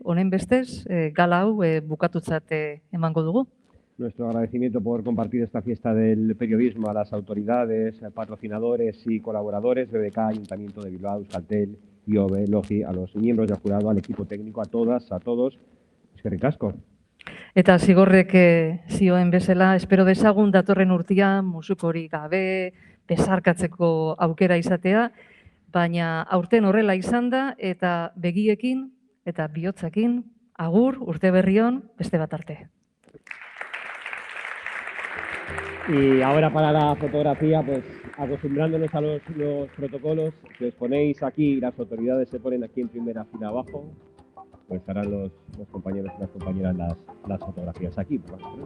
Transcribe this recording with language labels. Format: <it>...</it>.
<eu>Honen bestez, gala hau bukatutzat emango dugu.</eu> <es>Nuestro agradecimiento por compartir esta fiesta del periodismo a las autoridades, patrocinadores y colaboradores, BBK, Ayuntamiento de Bilbao, Euskaltel, IOBE, LOGI, a los miembros del jurado, al equipo técnico, a todas, a todos.</es> <eu>Eskerrik asko. Eta Zigorrek zioen bezala, espero dezagun datorren urtia musukorik gabe, besarkatzeko aukera izatea, baina aurten horrela izan da eta begiekin eta bihotzekin agur, urte berrion, beste bat arte.</eu> <es>Y ahora para la fotografía, pues acostumbrándonos a los protocolos, si os ponéis aquí, las autoridades se ponen aquí en primera fila abajo, pues harán los compañeros y las compañeras las fotografías aquí. Pues,</es>